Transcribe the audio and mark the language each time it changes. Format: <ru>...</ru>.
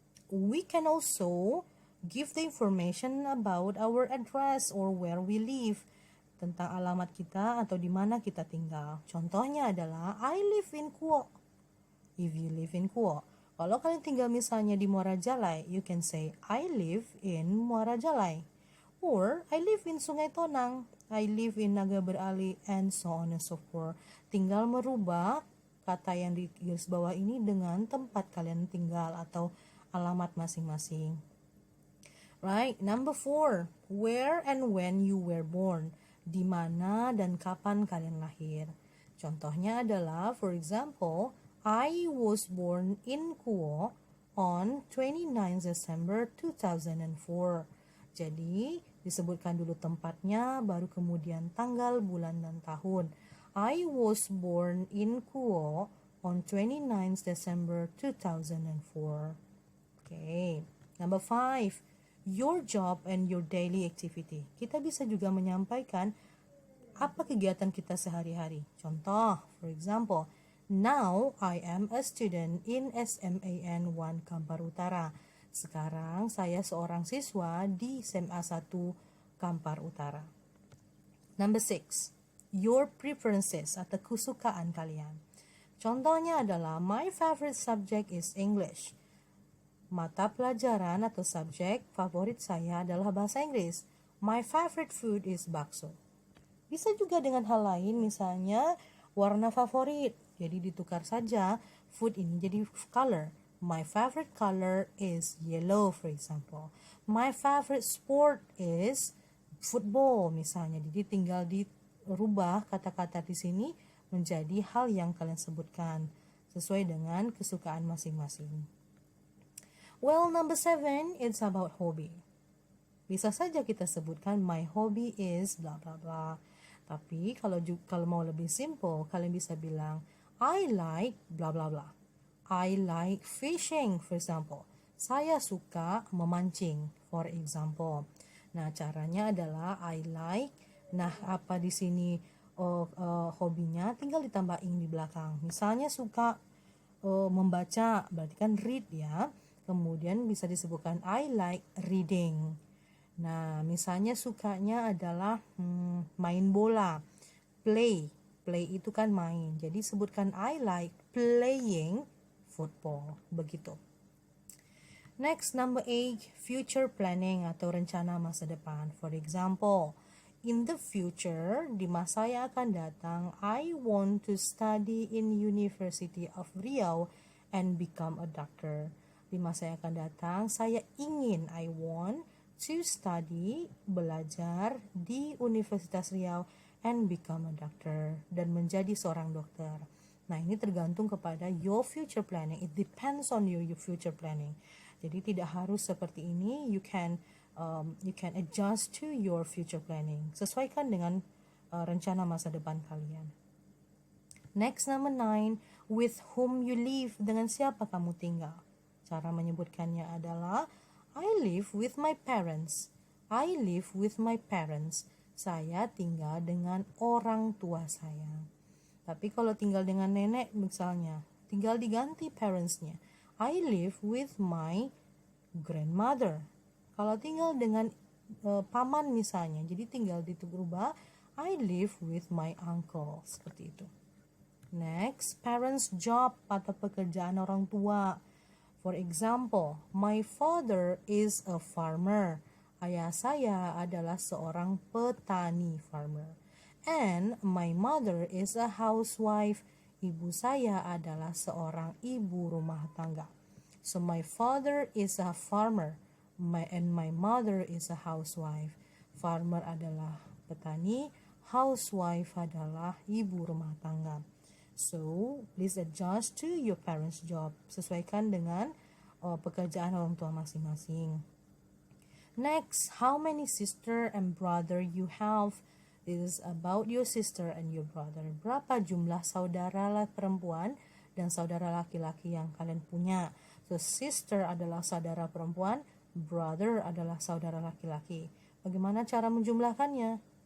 <en>We can also give the information about our address or where we live.</en> <id>Tentang alamat kita atau di mana kita tinggal. Contohnya adalah,</id> <en>I live in Kuok. If you live in Kuok.</en> <id>Kalau kalian tinggal misalnya di Muara Jalai,</id> <en>you can say, I live in Muara Jalai. Or, I live in Sungai Tonang. I live in Naga Berali, and so on and so forth.</en> <id>Tinggal merubah kata yang di garis bawah ini dengan tempat kalian tinggal atau alamat masing-masing.</id> <en>Right, number 4, where and when you were born.</en> <id>Di mana dan kapan kalian lahir. Contohnya adalah,</id> <en>for example, I was born in Kuo on 29 December 2004.</en> <id>Jadi, disebutkan dulu tempatnya, baru kemudian tanggal, bulan, dan tahun.</id> <en>I was born in Kuo on 29 December 2004. Okay, number 5, your job and your daily activity.</en> <id>Kita bisa juga menyampaikan apa kegiatan kita sehari-hari.</id> <en>Contoh, for example, now I am a student in SMAN 1 Kampar Utara.</en> <id>Sekarang saya seorang siswa di SMA 1 Kampar Utara.</id> <en>Number 6, your preferences</en> <id>atau kesukaan kalian. Contohnya adalah,</id> <en>my favorite subject is English.</en> <id>Mata pelajaran atau subjek favorit saya adalah bahasa Inggris.</id> <en>My favorite food is bakso.</en> <id>Bisa juga dengan hal lain, misalnya warna favorit. Jadi ditukar saja food ini jadi color.</id> <en>My favorite color is yellow, for example. My favorite sport is football, misalnya.</en> <id>Jadi tinggal dirubah kata-kata di sini menjadi hal yang kalian sebutkan sesuai dengan kesukaan masing-masing.</id> <en>Well, number 7, it's about hobby.</en> <id>Bisa saja kita sebutkan</id> <en>my hobby is bla bla bla.</en> <id>Tapi kalau mau lebih simple, kalian bisa bilang</id> <en>I like bla bla bla. I like fishing, for example.</en> <id>Saya suka memancing,</id> <en>for example.</en> <id>Nah, caranya adalah</id> <en>I like.</en> <id>Nah, apa di sini hobinya tinggal ditambah ing di belakang. Misalnya suka membaca, berarti kan read ya. Kemudian bisa disebutkan</id> <en>I like reading.</en> <id>Nah, misalnya sukanya adalah main bola. Play itu kan main. Jadi sebutkan</id> <en>I like playing football.</en> <id>Begitu.</id> <en>Next, number 8, future planning</en> <id>atau rencana masa depan.</id> <en>For example, in the future,</en> <id>di masa yang akan datang,</id> <en>I want to study in University of Riau and become a doctor.</en> <id>Di masa yang akan datang, saya ingin,</id> <en>I want to study,</en> <id>belajar di Universitas Riau</id> <en>and become a doctor,</en> <id>dan menjadi seorang dokter. Nah, ini tergantung kepada</id> <en>your future planning. It depends on your future planning.</en> <id>Jadi tidak harus seperti ini.</id> <en>You can adjust to your future planning.</en> <id>Sesuaikan dengan rencana masa depan kalian.</id> <en>Next, number 9, with whom you live.</en> <id>Dengan siapa kamu tinggal? Cara menyebutkannya adalah</id> <en>I live with my parents. I live with my parents.</en> <id>Saya tinggal dengan orang tua saya. Tapi kalau tinggal dengan nenek misalnya, tinggal diganti parentsnya.</id> <en>I live with my grandmother.</en> <id>Kalau tinggal dengan paman misalnya, jadi tinggal dirubah</id> <en>I live with my uncle.</en> <id>Seperti itu.</id> <en>Next, parents job</en> <id>atau pekerjaan orang tua.</id> <en>For example, my father is a farmer.</en> <id>Ayah saya adalah seorang petani, farmer.</id> <en>And my mother is a housewife.</en> <id>Ibu saya adalah seorang ibu rumah tangga.</id> <en>So my father is a farmer. And my mother is a housewife.</en> <id>Farmer adalah petani, housewife adalah ibu rumah tangga.</id> <en>So, please adjust to your parents' job.</en> <id>Sesuaikan dengan pekerjaan orang tua masing-masing.</id> <en>Next, how many sister and brother you have? This is about your sister and your brother.</en> <id>Berapa jumlah saudara perempuan dan saudara laki-laki yang kalian punya? So, sister adalah saudara perempuan, brother adalah saudara laki-laki. Bagaimana cara menjumlahkannya?</id>